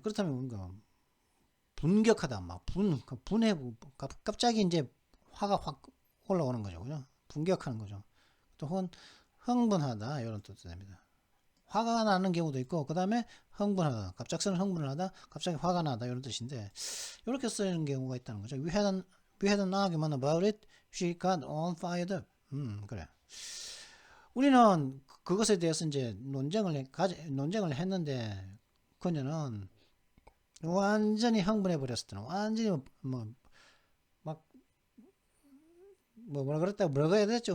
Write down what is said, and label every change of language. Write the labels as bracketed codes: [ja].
[ko] 그렇다면 뭔가 분격하다, 막 분해, 갑자기 이제 화가 확 올라오는 거죠, 그죠? 분격하는 거죠. 또 혹은 흥분하다 이런 뜻도 됩니다. 화가 나는 경우도 있고, 그 다음에 흥분하다, 갑작스런 흥분을 하다, 갑자기 화가 나다 이런 뜻인데 이렇게 쓰이는 경우가 있다는 거죠. [en] We had an argument about it. She got all fired up. 그래. [ko] 우리는 그것에 대해서 이제 논쟁을 했는데 그녀는 완전히 흥분해 버렸었잖아. 완전히 뭐라 그랬다고 뭐라고 해야 됐죠?